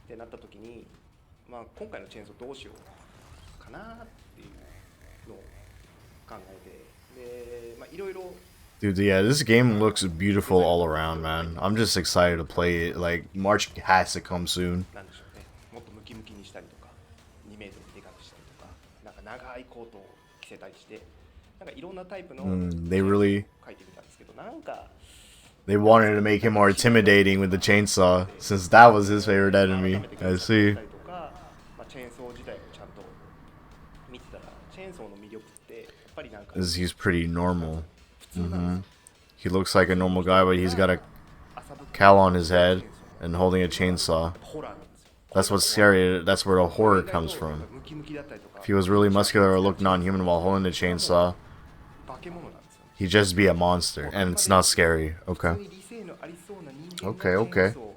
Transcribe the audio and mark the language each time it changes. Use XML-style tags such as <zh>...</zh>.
<ja>今回のチェーンソーどうしようかなっていうのを考えて、で、まあいろいろ</ja> <en>Dude, yeah, this game looks beautiful all around, man. I'm just excited to play it. Like, March has to come soon.</en> <ja>なんでしょうね、もっとムキムキにしたりとか、2メートルでかくしたりとか、なんか長いコートを着せたりして、なんかいろんなタイプの</ja> <en>They really</en> <ja>書いてみたんですけど、なんか</ja> <en>they wanted to make him more intimidating with the chainsaw, since that was his favorite enemy. I see.</en> <ja>チェーンソー自体をちゃんと見てたら、チェーンソーの魅力ってやっぱりなんか</ja> <en>He's pretty normal. He looks like a normal guy, but he's got a cowl on his head and holding a chainsaw. That's what's scary. That's where the horror comes from. If he was really muscular or looked non-human while holding the chainsaw, he'd just be a monster, and it's not scary. Okay. Okay, okay.</en>